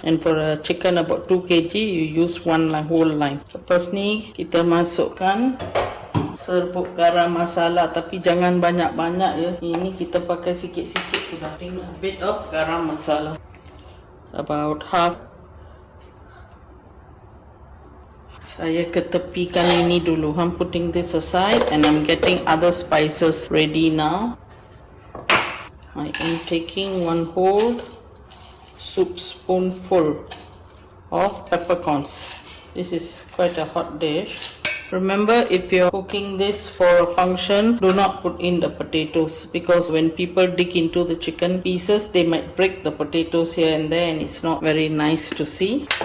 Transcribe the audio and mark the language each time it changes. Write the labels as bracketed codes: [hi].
[en] And for a chicken about 2 kg, you use 1 whole lime. [ms] Lepas ni kita masukkan serbuk garam masala, tapi jangan banyak-banyak ya. Ini kita pakai sikit-sikit sudah. [en] A bit of garam masala, about half. [ms] Saya ketepikan ini dulu. [en] I'm putting this aside, and I'm getting other spices ready now. I am taking 1 whole soup spoonful of peppercorns. This is quite a hot dish. Remember, if you're cooking this for a function, do not put in the potatoes, because when people dig into the chicken pieces, they might break the potatoes here and there, and it's not very nice to see.